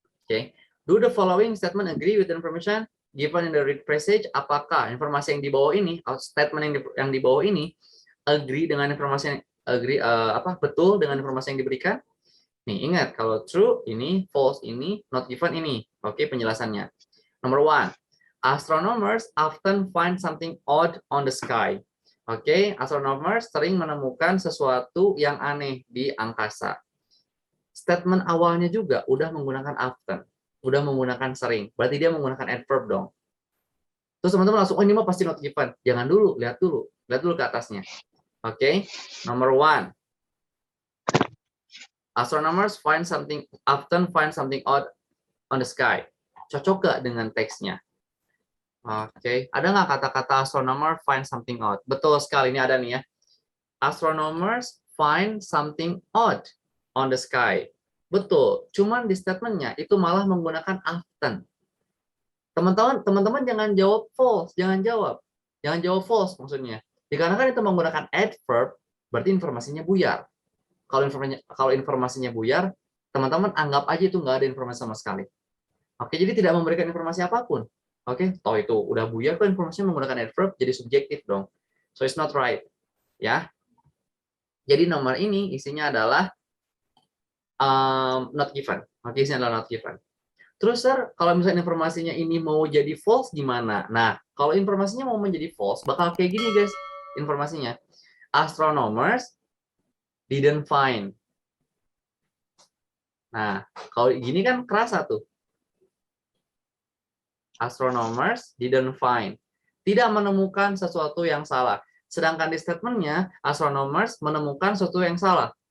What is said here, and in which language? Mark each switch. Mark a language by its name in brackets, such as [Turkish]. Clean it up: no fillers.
[English] Oke, do the following statement agree with the information given in the read passage. [Indonesian] Apakah informasi yang di bawah ini, statement yang di bawah ini, agree dengan informasi yang betul dengan informasi yang diberikan? Nih, ingat kalau true ini, false ini, not given ini. Oke, penjelasannya. [English] Number 1, astronomers often find something odd on the sky. [Indonesian] Oke, astronomers sering menemukan sesuatu yang aneh di angkasa. Statement awalnya juga udah menggunakan often, udah menggunakan sering. Berarti dia menggunakan adverb dong. Terus teman-teman langsung, oh ini mah pasti not given. Jangan dulu, lihat dulu ke atasnya. Oke, [English] number 1. Astronomers often find something odd on the sky. [Indonesian] Cocok gak dengan teksnya? Oke, ada nggak kata-kata [English] astronomer find something odd? [Indonesian] Betul sekali, ini ada nih ya. [English] Astronomers find something odd on the sky. [Indonesian] Betul, cuman di statementnya itu malah menggunakan often. Teman-teman jangan jawab false, jangan jawab false maksudnya. Dikarenakan itu menggunakan adverb, berarti informasinya buyar. Kalau informasinya buyar, teman-teman anggap aja itu nggak ada informasi sama sekali. Oke, jadi tidak memberikan informasi apapun. Oke, toh itu udah buyar kok informasinya menggunakan adverb, jadi subjektif dong. [English] So it's not right, ya. [Indonesian] Jadi nomor ini isinya adalah not given. Oke, isinya adalah not given. Terus, Sir, kalau misalnya informasinya ini mau jadi false gimana? Nah, kalau informasinya mau menjadi false, bakal kayak gini, guys. [English] Informasinya, astronomers didn't find. [Indonesian] Nah, kalau gini kan kerasa tuh. [English] Astronomers didn't find. [Indonesian] Tidak menemukan sesuatu yang salah. Sedangkan di statementnya, astronomers menemukan sesuatu yang salah.